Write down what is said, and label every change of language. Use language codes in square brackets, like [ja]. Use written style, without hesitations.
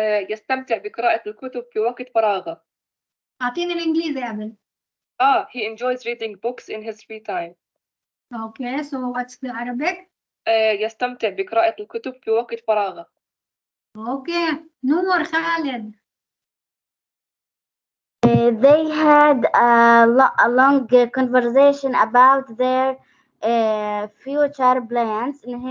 [ar] يستمتع بقراءة الكتب في وقت فراغه. أعطيني الإنجليزي قبل. [en] he enjoys reading books in his free time. Okay, so what's the Arabic? [ar] يستمتع بقراءة الكتب في وقت فراغه. [en] Okay, نور خالد. They had a long conversation about their future plans.